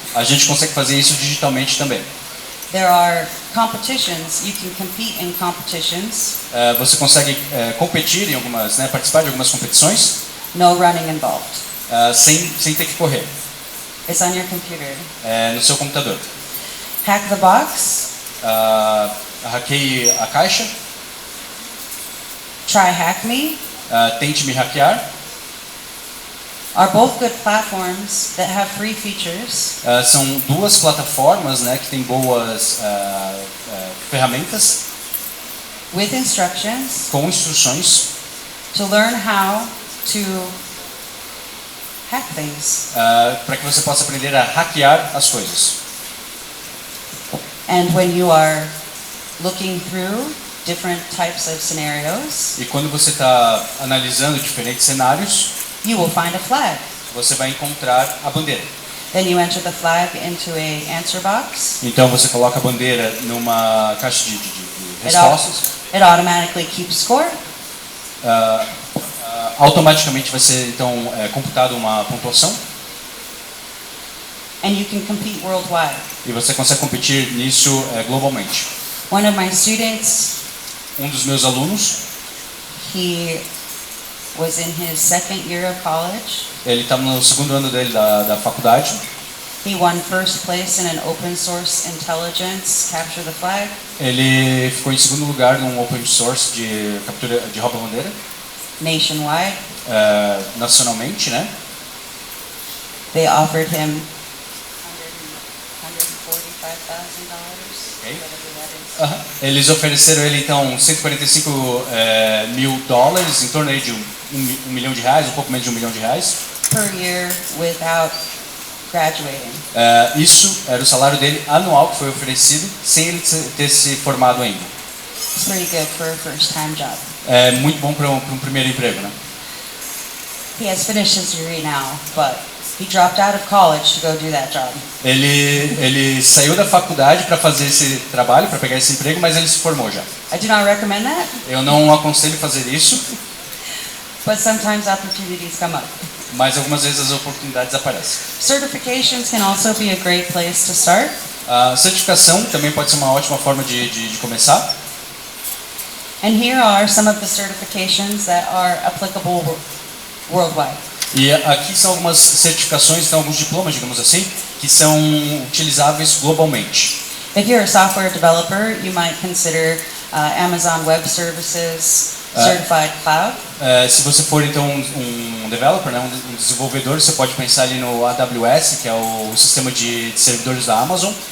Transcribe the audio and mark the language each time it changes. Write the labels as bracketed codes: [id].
[pt] A gente consegue fazer isso digitalmente também. [en] There are competitions. You can compete in competitions. [pt] Você consegue competir em algumas, né, participar de algumas competições [en] No running involved. [pt] sem ter que correr [en] It's on your computer. [pt] no seu computador. [en] Hack the Box. [pt] Hackeie a caixa, [en] Try Hack Me. [pt] tente me hackear. [en] Are both good platforms that have free features. [pt] São duas plataformas, né, que têm boas ferramentas [en] With instructions [pt] com instruções [en] to learn how to hack things. [pt] para que você possa aprender a hackear as coisas. [en] And when you are looking through different types of scenarios, [pt] E quando você está analisando diferentes cenários, [en] you will find a flag. [pt] você vai encontrar a bandeira. [en] Then you enter the flag into a answer box. [pt] Então você coloca a bandeira numa caixa de respostas. [en] It automatically keeps score. [pt] Automaticamente vai ser então computado uma pontuação [en] And you can compete worldwide. [pt] e você consegue competir nisso globalmente. [en] One of my students, [pt] Um dos meus alunos, [en] he was in his second year of college. [pt] ele está no segundo ano dele da faculdade. [en] He won first place in an open source intelligence capture the flag. [pt] Ele ficou em segundo lugar num open source de captura de rouba-bandeira [en] Nationwide. [pt] nacionalmente, né? [en] They offered him $145,000. Okay. Whatever that is. [pt] Eles ofereceram ele então 145 mil dólares, em torno aí de um milhão de reais, um pouco menos de $1 milhão. [en] Per year without graduating. [pt] Isso era o salário dele anual que foi oferecido sem ele ter se formado ainda. [en] It's pretty good for a first time job. [pt] É muito bom para um primeiro emprego, né? [en] He has finished his degree now, but he dropped out of college to go do that job. [pt] Ele saiu da faculdade para fazer esse trabalho, para pegar esse emprego, mas ele se formou já. [en] I do not recommend that, [pt] Eu não aconselho fazer isso, [en] but sometimes opportunities come up. [pt] mas algumas vezes as oportunidades aparecem. [en] Certifications can also be a great place to start. [pt] A certificação também pode ser uma ótima forma de começar. [en] And here are some of the certifications that are applicable worldwide. [pt] E aqui são algumas certificações, então alguns diplomas, digamos assim, que são utilizáveis globalmente. [en] If you're a software developer, you might consider Amazon Web Services Certified Cloud. [pt] Se você for então um developer, né, um desenvolvedor, você pode pensar ali no AWS, que é o sistema de servidores da Amazon.